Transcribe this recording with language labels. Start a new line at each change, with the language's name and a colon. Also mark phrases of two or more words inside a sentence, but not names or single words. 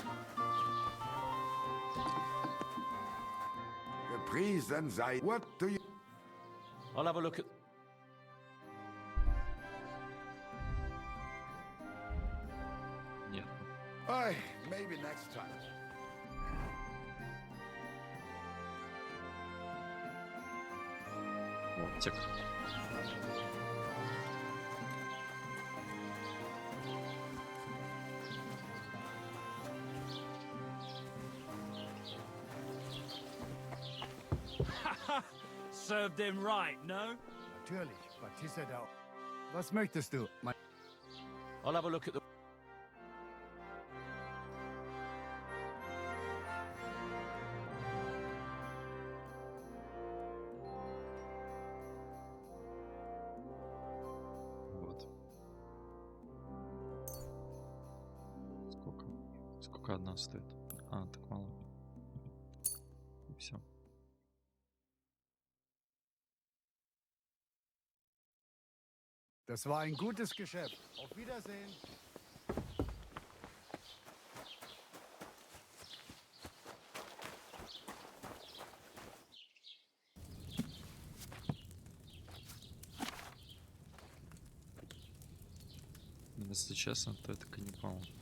German: Gepriesen sei.
English: What do you... I'll have a look at...
Russian: Нет.
English: Ay, maybe next time.
Russian: Оптик.
English: Served him right, no?
German: Natürlich, Batista da. Was möchtest du?
English: I'll have a look at the...
Russian: Вот. Сколько? Сколько одна стоит? А, так мало. И все.
German: Das war ein gutes Geschäft. Auf Wiedersehen.
Russian: Если честно, то это каннибал.